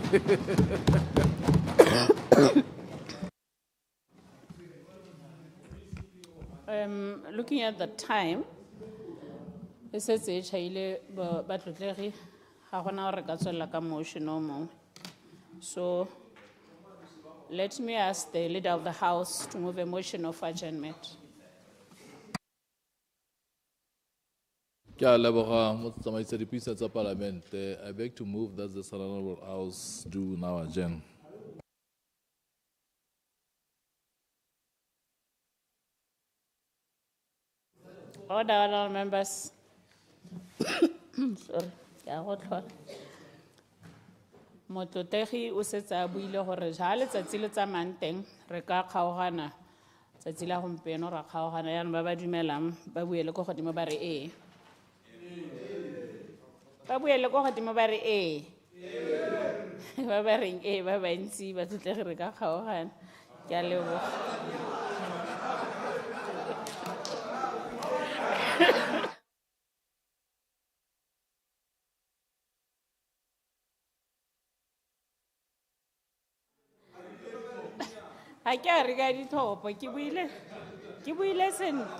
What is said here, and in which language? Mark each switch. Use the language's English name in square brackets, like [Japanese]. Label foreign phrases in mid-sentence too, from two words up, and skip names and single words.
[English] Looking at the time, it says motion. So let me ask the leader of the House to move a motion of adjournment. [Tswana] Ke a leboga motsamaisi dipuisano tsa Palamente. [English] I beg to move that the Honorable House do now adjourn. Order, members. Sorry. [Tswana] Motlotegi o setse a buile gore ja letsatsi le tsamayang teng re ka kgaogana tsatsi la gompieno ra kgaogana yana ba ba dumelang ba buele ko godimo ba re ee ba buele ko godimo ba re ee ba ba reng ee ba bantsi ba tlotlegi re ka kgaogana ke a leboga. [English] I can't regard it all, but you will listen.